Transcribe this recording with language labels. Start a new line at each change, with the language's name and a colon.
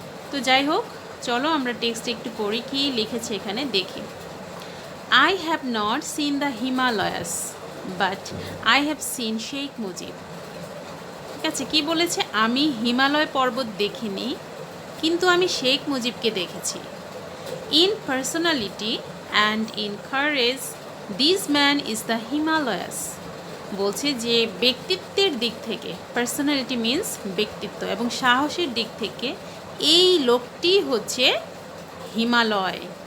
Bangla: তো যাই হোক, চলো আমরা টেক্সটে একটু পড়ি, কি লিখেছে এখানে দেখি।
English: I have not seen the Himalayas, but I have seen Sheikh Mujib.
Bangla: ঠিক আছে, কি বলেছে? আমি হিমালয় পর্বত দেখিনি, কিন্তু আমি শেখ মুজিবকে দেখেছি।
English: In personality and in courage this man is the Himalayas.
Bangla: বলছে যে ব্যক্তিত্বের দিক থেকে, পার্সোনালিটি মিন্স ব্যক্তিত্ব, এবং সাহসের দিক থেকে এই লোকটি হচ্ছে হিমালয়।